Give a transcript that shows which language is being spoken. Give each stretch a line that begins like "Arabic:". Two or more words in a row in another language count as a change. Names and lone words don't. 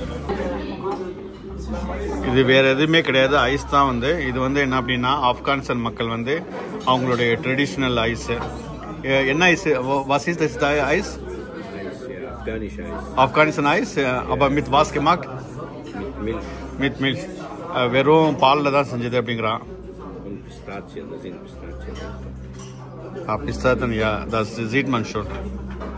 Tamil: இது வேறு எதுவுமே கிடையாது, ஐஸ் தான் வந்து. இது வந்து என்ன அப்படின்னா ஆப்கானிஸ்தான் மக்கள் வந்து அவங்களுடைய ட்ரெடிஷ்னல் ஐஸு. என்ன ஐஸ்?
German: Was ist dies Eis?
Tamil: ஆப்கானிஸ்தான் ஐஸ்.
German: அப்போ mit was gemacht? Mit Milch.
Tamil: வெறும் பாலில் தான் செஞ்சது அப்படிங்கிறான்.
German: Pistazien, ja, das sieht man schon.